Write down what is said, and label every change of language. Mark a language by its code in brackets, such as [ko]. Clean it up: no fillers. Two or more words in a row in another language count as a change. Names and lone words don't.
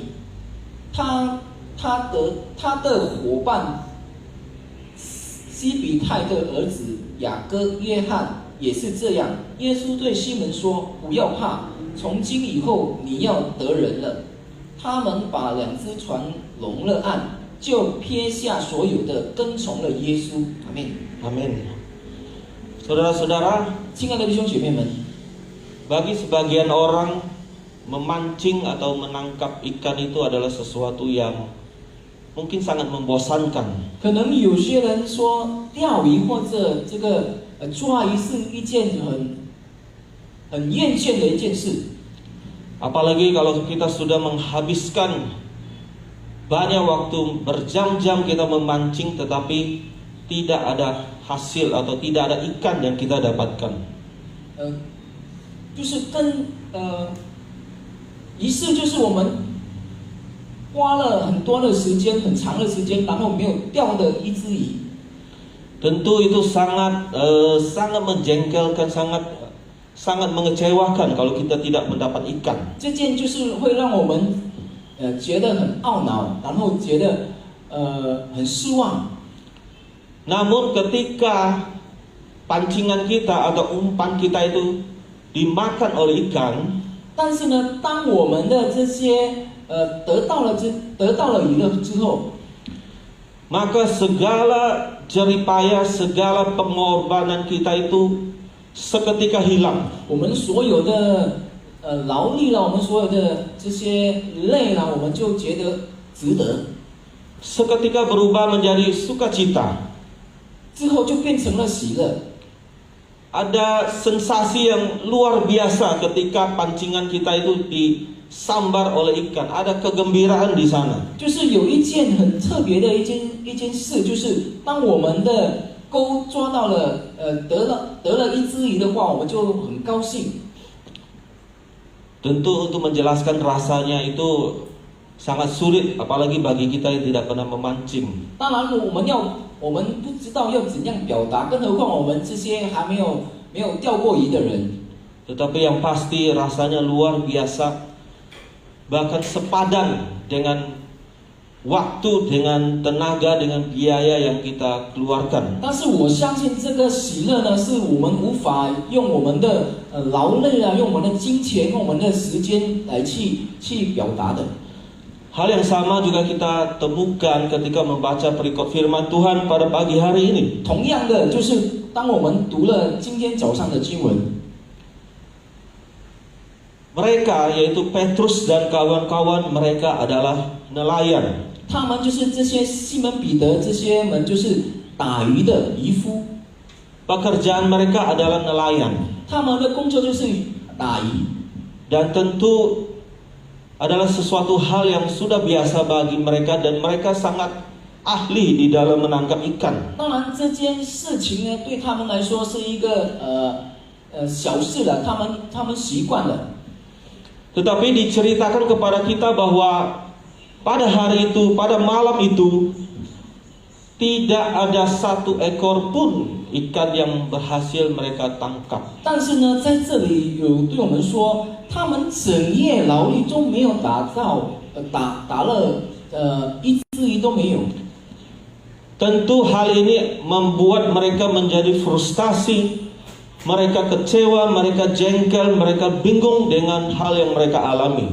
[zh] 他的伙伴西比泰的儿子雅各、约翰也是这样。耶稣对西门说：“不要怕，从今以后你要得人了。” 他们把2只船拢了岸，就撇下所有的，跟从了耶稣。阿门。 [id] Amin. Saudara-saudara, [zh] 亲爱的弟兄姐妹们， [id] bagi sebagian orang memancing atau menangkap ikan itu adalah sesuatu yang mungkin sangat membosankan. [zh] 可能有些人说钓鱼或者这个抓鱼是一件很厌倦的一件事。 [id] Apalagi kalau kita sudah menghabiskan banyak waktu berjam-jam kita memancing tetapi tidak ada hasil atau tidak ada ikan yang kita dapatkan. [zh] 就是仪式就是我们花了很多的时间、很长的时间，然后没有钓的一只鱼。 [id] Tentu itu sangat menjengkelkan, sangat mengecewakan kalau kita tidak mendapat ikan. [zh] 这件就是会让我们觉得很懊恼，然后觉得很失望。 [id] Namun ketika pancingan kita atau umpan kita itu dimakan oleh ikan, [zh] 但是呢，当我们的这些得到了鱼了之后， [id] maka segala jeripaya, segala pengorbanan kita itu seketika hilang. [zh] 我们所有的劳力了，我们所有的这些累了，我们就觉得值得， [id] Seketika berubah menjadi sukacita. [zh] 之后就变成了喜乐。 [id] Ada sensasi yang luar biasa ketika pancingan kita itu disambar oleh ikan. Ada kegembiraan di sana. [zh] 就是有一件很特别的一件事，就是当我们的钩抓到了，得了一只鱼的话，我们就很高兴。 [id] Tentu untuk menjelaskan rasanya itu sangat sulit, apalagi bagi kita yang tidak pernah memancing. [zh] 当然，我们不知道要怎样表达，更何况我们这些还没有钓过鱼的人。 [id] Tetapi yang pasti rasanya luar biasa, bahkan sepadan dengan waktu, dengan tenaga, dengan biaya yang kita keluarkan. [zh] 但是我相信这个喜乐呢，是我们无法用我们的劳累啊，用我们的金钱，用我们的时间来去表达的。 [id] Hal yang sama juga kita temukan ketika membaca perikop firman Tuhan pada pagi hari ini. [zh] 同样的，就是当我们读了今天早上的经文， [id] Mereka yaitu Petrus dan kawan-kawan mereka adalah nelayan. [zh] 他们就是这些西门彼得这些们就是打鱼的渔夫， [id] Pekerjaan mereka adalah nelayan. [zh] 他们的工作就是打鱼。 [id] Dan tentu adalah sesuatu hal yang sudah biasa bagi mereka dan mereka sangat ahli di dalam menangkap ikan. [zh] 当然，这件事情呢，对他们来说是一个小事了，他们习惯了。 [id] Tetapi diceritakan kepada kita bahwa pada hari itu, pada malam itu, tidak ada satu ekor pun ikan yang berhasil mereka tangkap. [zh] 但是呢，在这里有对我们说，他们整夜劳力都没有打了一只鱼都没有。 [id] Tentu hal ini membuat mereka menjadi frustasi, mereka kecewa, mereka jengkel, mereka bingung dengan hal yang mereka alami.